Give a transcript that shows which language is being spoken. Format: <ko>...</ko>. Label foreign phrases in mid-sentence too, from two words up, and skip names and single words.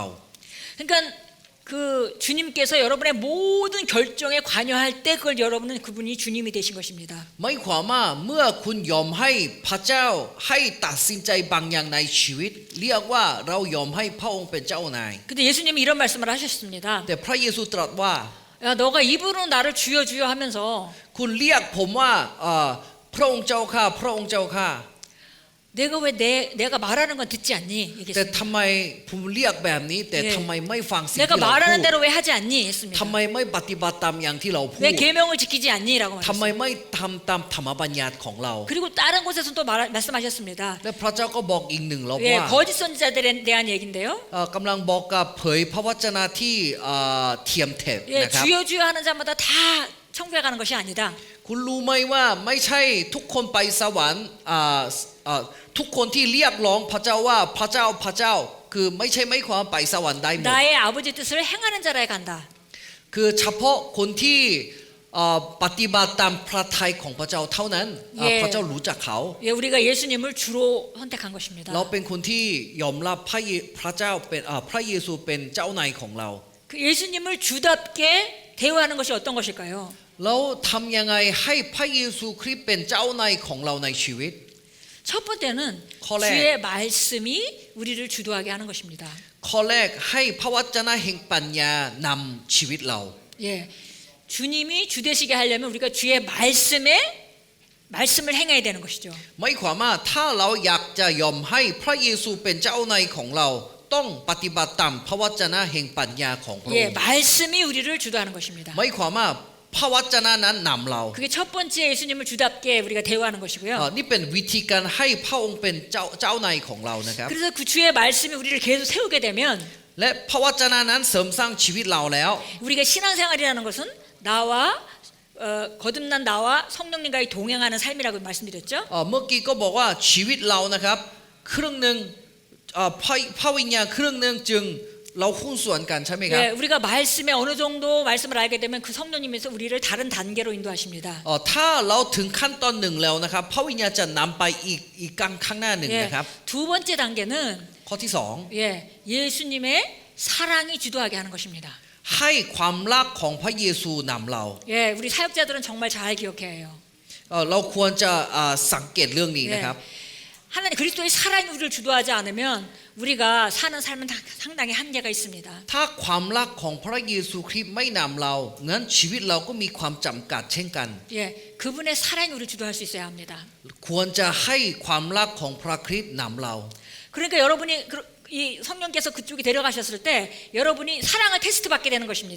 <ko>그러니까 그 주님께서 여러분의 모든 결정에 관여할 때 그걸 여러분은 그분이 주님이 되신 것입니다.</ko> <th>หมายความว่าเมื่อคุณยอมให้พระเจ้าให้ตัดสินใจบางอย่างในชีวิตเรียกว่าเรายอมให้พระองค์เป็นเจ้านาย</th> <ko>근데 예수님이 이런 말씀을 하셨습니다.</ko> <th>แต่พระเยซูตรัสว่า</th> <ko>야, 너가 입으로 나를 주여 주여 하면서</ko> <th>คุณเรียกผมว่าพระองค์เจ้าข้าพระองค์เจ้าข้า</th> <ko>내가 왜 내가 말하는 건 듣지 않니?</ko> <th>แต่</th> <ko>얘기했습니다.</ko> <th>ทำไมผมเรียกแบบนี้แต่ทำไมไม่ฟังสิ่ง</th> <ko>내가</ko> <th>ที่เรา</th> <ko>말하는</ko> <th>พูด</th> <ko>대로 왜 하지 않니? 했습니다.</ko> <th>ทำไมไม่ปฏิบัติตามอย่างที่เราพูด</th> <ko>왜 계명을 지키지 않니?라고</ko> <th>ทำไม</th> <ko>말했습니다.</ko> <th>ไม่ทำตามธรรมบัญญัติของเรา</th> <ko>그리고 다른 곳에서 또 말씀하셨습니다.</ko> <th>และพระเจ้าก็บอกอีกหนึ่งรอบ</th> <ko>예,</ko> <th>ว่า</th> <ko>거짓 선지자들에 대한 얘기인데요.</ko> <th>กำลังบอกกับเผยพระวจนะที่เทียมเท็จ</th> <ko>예,</ko> <th>นะครับ</th> <ko>주여 주여 하는 자마다 다 천국에 가는 것이 아니다.</ko> <th>คุณรู้ไหมว่าไม่ใช่ทุกคนไปสวรรค์ทุกคนที่เรียกร้องพระเจ้าว่าพระเจ้าพระเจ้าคือไม่ใช่ไม่ความไปสวรรค์ได้หมด</th> <ko>나의 아버지 뜻을 행하는 자라에 간다.</ko> <th>คือเฉพาะคนที่ปฏิบัติตามพระทัยของพระเจ้าเท่านั้นพระเจ้ารู้จักเขา</th> <ko>예, 우리가 예수님을 주로 선택한 것입니다.</ko> <th>เราเป็นคนที่ยอมรับพระเจ้าเป็นพระเยซูเป็นเจ้านายของเรา</th> <ko>그 예수님을 주답게 대우하는 것이 어떤 것일까요? เราทำยังไงให้พระเยซูคริสต์เป็นเจ้านายของเราในชีวิต 첫 번째는 콜렉. 주의 말씀이 우리를 주도하게 하는 것입니다.</ko> <th>ข้อแรกให้พระวจนะแห่งปัญญานำชีวิตเรา</th> <ko>예, 주님이 주되시게 하려면 우리가 주의 말씀을 행해야 되는 것이죠.</ko> <th>หมายความว่าถ้าเราอยากจะยอมให้พระเยซูเป็นเจ้านายของเราต้องปฏิบัติตามพระวจนะแห่งปัญญาของพระอง</th> <ko>예,</ko> <th>ค์</th> <ko>말씀이 우리를 주도하는 것입니다.</ko> <th>หมายความว่าพระวจนะนั้นนำเรา</th> <ko>그게 첫 번째 예수님을 주답게 우리가 대우하는 것이고요.</ko> <th>นี่เป็นวิธีการให้พระองค์เป็นเจ้านายของเรานะครับ</th> <ko>그래서 그 주의 말씀이 우리를 계속 세우게 되면</ko> <th>และพระวจนะนั้นเสริมสร้างชีวิตเราแล้ว</th> <ko>우리가 신앙생활이라는 것은 나와 거듭난 나와 성령님과의 동행하는 삶이라고 말씀드렸죠.</ko> <th>เมื่อกี้ก็บอกว่าชีวิตเรานะครับครึ่งหนึ่งพระวิญญาณครึ่งหนึ่งจึงเราหุ้นส่วนกันใช่ไหมครับ</th> <ko>예, 우리가 말씀에 어느 정도 말씀을 알게 되면 그 성령님께서 우리를 다른 단계로 인도하십니다.</ko> <th>ถ้าเราถึงขั้นตอนหนึ่งแล้วนะครับพระวิญญาณจะนำไปอีกข้างหน้าหนึ่ง</th> <ko>예,</ko> <th>นะครับ</th> <ko>두 번째 단계는</ko> <th>ข้อที่สอง</th> <ko>예, 예수님의 사랑이 주도하게 하는 것입니다.</ko> <th>ให้ความรักของพระเยซูนำเรา</th> <ko>예, 우리 사역자들은 정말 잘 기억해야 해요.</ko> <th>เราควรจะสังเกตเรื่องนี้นะครับ</th> <ko>하나님 그리스도의 사랑이 우리를 주도하지 않으면 우리가 사는 삶은 상당히 한계가 있습니다.</ko> <th>ถ้าความรักของพระเยซูคริสต์ไม่นำเรางั้นชีวิตเราก็มีความจำกัดเช่นกัน</th> <ko>예, 그분의 사랑이 우리를 주도할 수 있어야 합니다.</ko> <th>ควรจะให้ความรักของพระคริสต์นำเรา</th> <ko>그러니까 여러분이 이 성령께서 그쪽에 데려가셨을 때 여러분이 사랑을 테스트 받게 되는 것입니다.</ko>